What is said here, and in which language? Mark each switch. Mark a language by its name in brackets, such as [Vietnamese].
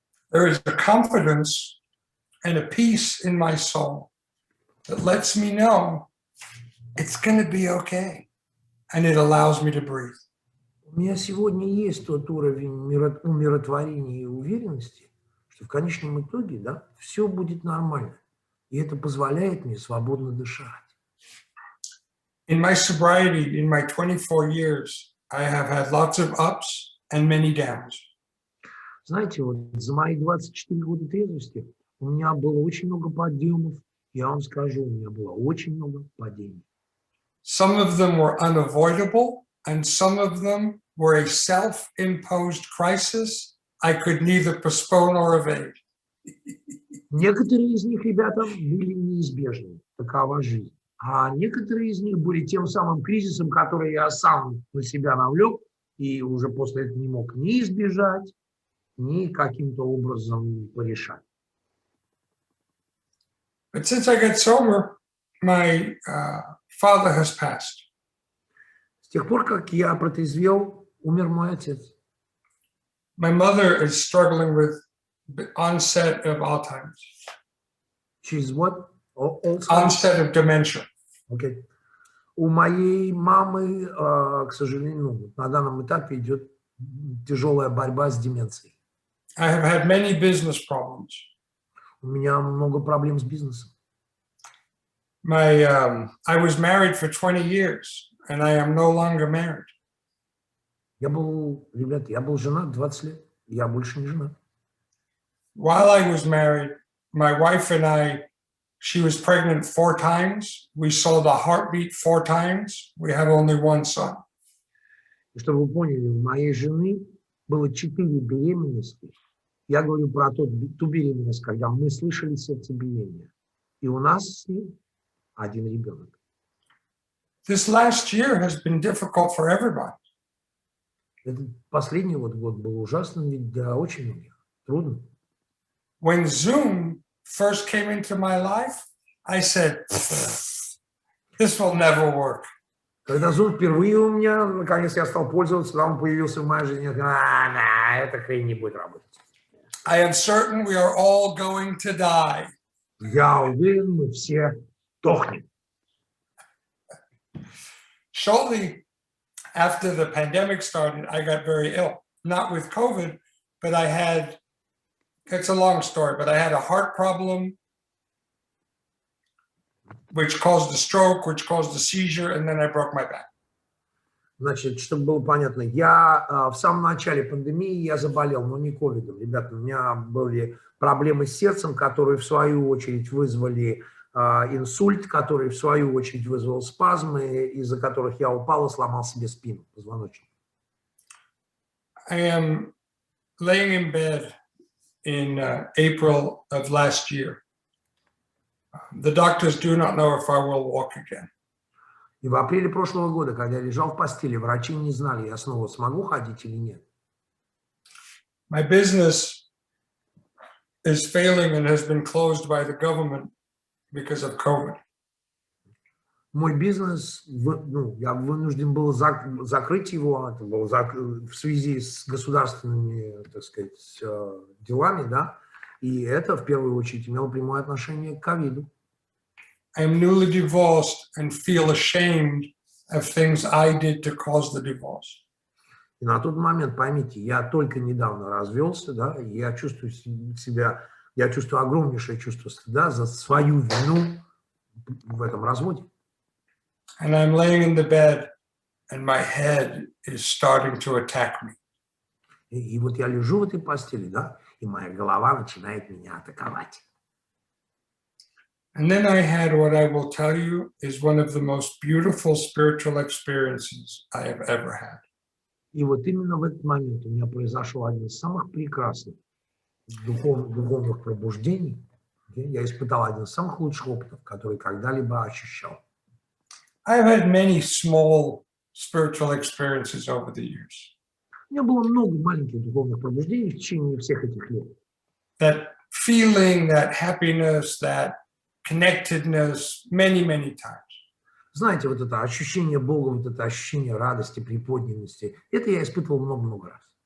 [English] There is a confidence and a peace in my soul that lets me know it's going to be okay. And it allows me to breathe. [Russian] У меня сегодня есть тот уровень умиротворения и уверенности, что в конечном итоге, да, все будет нормально. И это позволяет мне свободно дышать. [English] In my sobriety, in my 24 years, I have had lots of ups and many downs. [Russian] Знаете, вот за мои 24 года трезвости у меня было очень много подъемов. Я вам скажу, у меня было очень много падений. [English] Some of them were unavoidable, and some of them were a self-imposed crisis I could neither postpone or evade. [Russian] Некоторые из них, ребята, были неизбежны. Такова жизнь. А некоторые из них были тем самым кризисом, который я сам на себя навлек и уже после этого не мог ни избежать, ни каким-то образом порешать. [English] But since I got sober, my father has passed. [Russian] С тех пор, как я протрезвел, умер мой отец. [English] My mother is struggling with the onset of Alzheimer's. She's what? Onset of dementia. Okay. [Russian] У моей мамы, к сожалению, ну, на данном этапе идет тяжелая борьба с деменцией. [English] I have had many business problems. [Russian] У меня много проблем с бизнесом. [English] I was married for 20 years, and I am no longer married. [Russian] Ребята, я был женат 20 лет, я больше не женат. [English] While I was married, my wife and I, she was pregnant 4 times. We saw the heartbeat 4 times. We have only one son. [Russian] И чтобы вы поняли, у моей жены было 4 беременности. Я говорю про ту беременность, когда мы слышали сердцебиение. И у нас с ней 1 ребенок. [English] This last year has been difficult for everybody. [Russian] Этот последний год был ужасным ведь для очень многих. Трудно. [English] When Zoom first came into my life, I said, this will never work. [Russian] Когда Zoom впервые у меня, наконец я стал пользоваться, когда он появился в моей жизни, я говорю, эта хрень не будет работать. [English] I am certain we are all going to die. [Russian] Я уверен, мы все дохнем. [English] Shortly after the pandemic started, I got very ill. Not with COVID, but I had, it's a long story, but I had a heart problem, which caused a stroke, which caused a seizure, and then I broke my back. [Russian] Значит, чтобы было понятно, я в самом начале пандемии я заболел, но не ковидом. Ребята, у меня были проблемы с сердцем, которые в свою очередь вызвали инсульт, который в свою очередь вызвал спазмы, из-за которых я упал и сломал себе спину, позвоночник. [English] I am laying in bed in April of last year. The doctors do not know if I will walk again. [Russian] И в апреле прошлого года, когда я лежал в постели, врачи не знали, я снова смогу ходить или нет. [English] My business is failing and has been closed by the government because of COVID. [Russian] Мой бизнес, я вынужден был закрыть его, это было в связи с государственными, так сказать, делами, да, и это в первую очередь имело прямое отношение к ковиду. [English] I am newly divorced and feel ashamed of things I did to cause the divorce. [Russian] И на тот момент, поймите, я только недавно развелся, да, и я чувствую себя, я чувствую огромнейшее чувство стыда за свою вину в этом разводе. [English] And I'm laying in the bed and my head is starting to attack me. [Russian] И вот я лежу в этой постели, да, и моя голова начинает меня атаковать. [English] And then I had what I will tell you is one of the most beautiful spiritual experiences I have ever had. [Russian] И вот именно в этот момент у меня произошел один из самых прекрасных духовных пробуждений. Я испытал один из самых лучших опытов, который когда-либо ощущал. [English] I have had many small spiritual experiences over the years. [Russian] У меня было много маленьких духовных пробуждений в течение всех этих лет. [English] That feeling, that happiness, that connectedness, many, many times. [Russian] Знаете, вот это ощущение Бога, вот это ощущение радости, приподнятости, это я испытывал много-много раз.